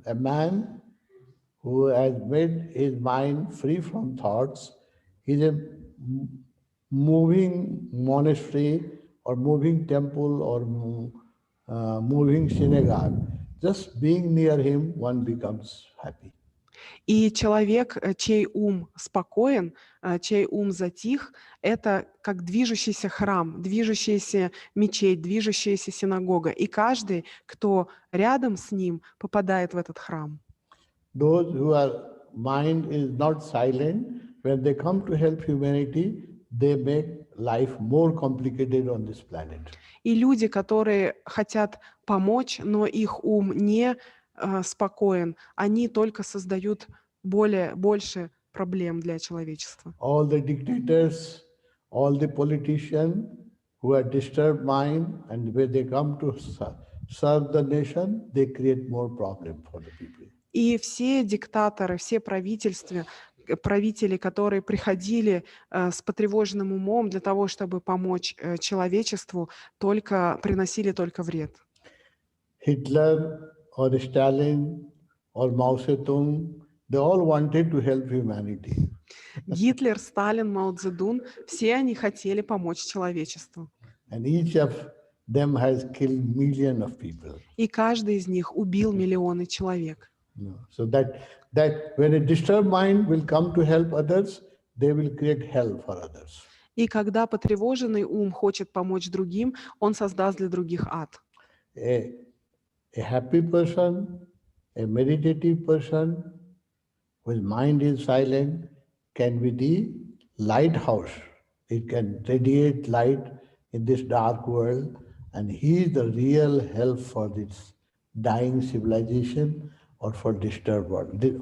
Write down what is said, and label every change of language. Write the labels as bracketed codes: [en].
[en] A man who has made his mind free from thoughts is a moving monastery or moving temple or moving synagogue. Just being near him, one becomes happy. [ru] И человек, чей ум спокоен, чей ум затих, это как движущийся храм, движущаяся мечеть, движущаяся синагога. И каждый, кто рядом с ним, попадает в этот храм. [en] Those whose mind is not silent, when they come to help humanity, they make life more complicated on this planet. [ru] И люди, которые хотят помочь, но их ум не спокоен, они только создают больше проблем для человечества. [en] All the dictators, all the politicians who have disturbed mind, and when they come to serve the nation, they create more problem for the people. [ru] И все диктаторы, все правители, которые приходили с потревоженным умом для того, чтобы помочь человечеству, приносили только вред. [en] Hitler or Stalin or Mao Zedong, they all wanted to help humanity. [ru] Гитлер, Сталин, Мао Цзэдун, все они хотели помочь человечеству. [en] And each of them has killed millions of people. [ru] И каждый из них убил миллионы человек. [en] So that when a disturbed mind will come to help others, they will create hell for others. [ru] И когда потревоженный ум хочет помочь другим, он создаст для других ад. [en] A happy person, a meditative person, whose mind is silent, can be the lighthouse. It can radiate light in this dark world, and he is the real help for this dying civilization or for disturbed world.